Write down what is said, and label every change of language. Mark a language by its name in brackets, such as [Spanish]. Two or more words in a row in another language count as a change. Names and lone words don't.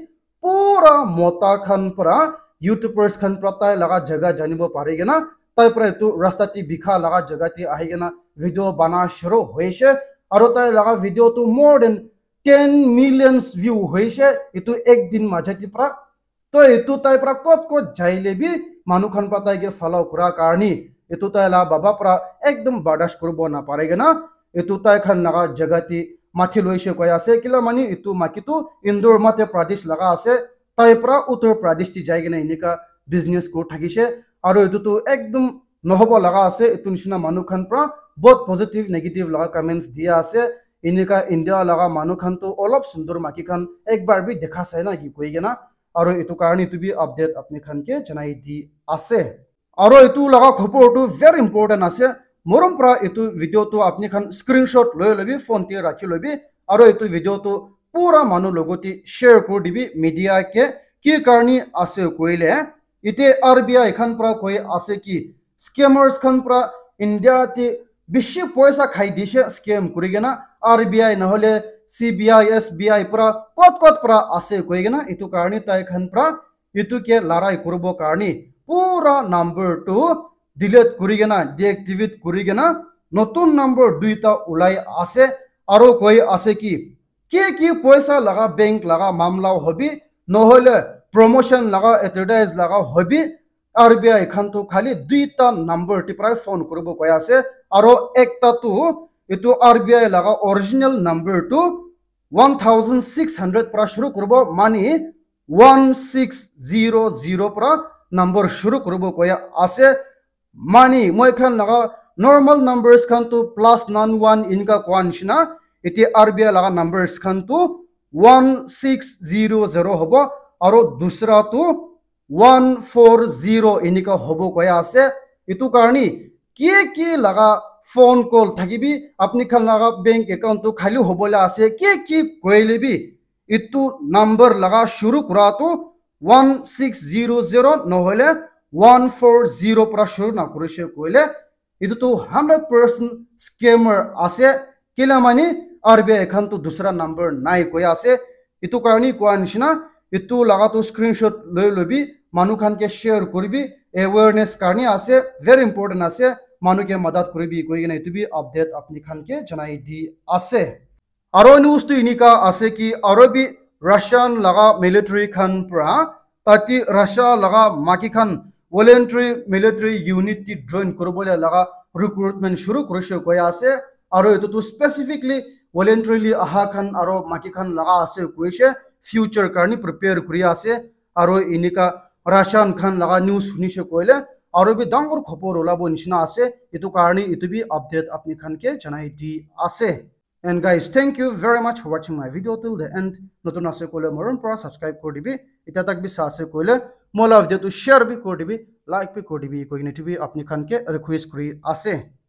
[Naga Pidgin] pura mota khan pra youtubers khan pra tai laga jaga janibo pare gena tai pra itu rasta ti bikha laga jaga ti ahi gena video bana shuru hoise aro tai laga video tu [English] more than 10 millions view [Naga Pidgin] hoise itu ek din majati pra to itu tai pra kot jaile bi manu khan pa tai ge follow kura karni itu tai la baba pra ekdom bardash kurbo na pare gena itu tai khan laga jaga ti mathi loise koya ase kila mani itu makitu Indore mate Pradesh laga ase tai pra Uttar Pradesh ti jai gena inika business ko thakise aro itu tu ekdom nohobo laga ase itu nishina manu khan pra [English] both positive negative [Naga Pidgin] laga comments dia ase inika India laga manu khan tu olop sundur maki khan ekbar bi dekha sai na ki koi gena aro itu karni tu bi update apni khan ke janai di ase aro itu laga khopor tu [English] very important [Naga Pidgin] ase morom pra itu video tu apni khan screenshot loi lobi phone te rakhi lobi aro itu video tu pura manu logoti share kor dibi media ke ki karni ase koile ite RBI khan pra koi ase ki scammers khan pra India ti bishi poisa khai dishe scam kurigena RBI na hole CBI SBI pra kot pra ase koigena itu karni tai khan pra itu ke larai kurbo karni pura number to delete kurigena deactivate kurigena notun number duita ulai ase aro koi ase ki poisa laga bank laga mamla hobi nohole promotion laga advertise laga hobi RBI khan tu khali duita number ti pra phone kurbo koi ase aro ekta tu itu RBI laga [English] original number [Naga Pidgin] tu 1600 pra shuru kurbo mani 1600 pra number shuru kurbo koya ase mani moi khan laga [English] normal numbers [Naga Pidgin] khan tu +91 inka kwan shina iti RBI laga numbers khan tu 1600 hobo aro dusra tu 140 inika hobo koya ase itu karni ki laga phone call thakibi apni khan laga bank account tu khali hobola ase ki koile bi itu number laga shuru kura tu 1600 nohole 140 pra shuru na kurishe koile itu tu 100% scammer ase kila mani RBI khan tu dusra number nai koya ase itu karni kwanishna itu laga tu screenshot loi lobi manu khan ke share koribi awareness karni ase [English] very important [Naga Pidgin] ase manu ke madad koribi koi gena itu bi update apni khan ke janai di ase aro news tu inika ase ki aro bi Russian laga military khan pra tati Russia laga maki khan voluntary [English] military unit [Naga Pidgin] ti join korobole laga recruitment shuru korishe koi ase aro itu tu [English] specifically voluntarily [Naga Pidgin] aha khan aro maki khan laga ase koise future karni prepare kuri ase aro inika Russian khan laga news sunishe koile aro bi dangor khopor olabo nishina ase itu karni itu bi update apni khan ke janai di ase [English] and guys thank you very much for watching my video till the end [Naga Pidgin] notun ase koile moron pra subscribe kor dibi eta tak bi sa ase koile mola video tu share bi kor dibi like bi kor dibi koine tu bi apni khan ke request kuri ase